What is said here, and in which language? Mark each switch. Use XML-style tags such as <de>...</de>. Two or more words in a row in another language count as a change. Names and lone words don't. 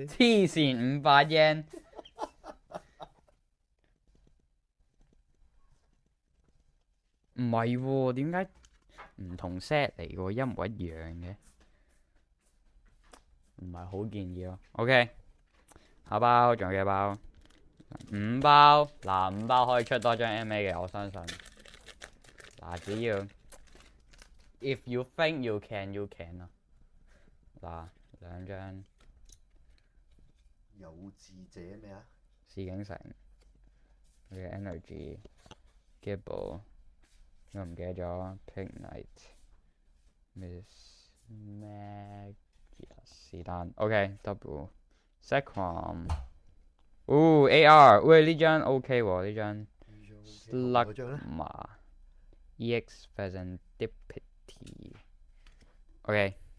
<yue>黐線，500 yen。唔係喎，點解唔同 set 嚟嘅喎？一模一樣嘅，唔係好建議咯。OK， 下包仲有幾包？5包，嗱5包可以出多張 MA 嘅，我相信。嗱，只要</yue> <en>If you think you can, you can</en> <yue>啊。嗱，2張。有志者咩啊？史景城嘅 Energy、Gibble， 我唔記得咗 Pignite、Miss Magius 是但 OK，double。Sekrom，AR， 喂呢張 OK 喎，呢張 Slugma、EX Pheasantipity。OK。</yue>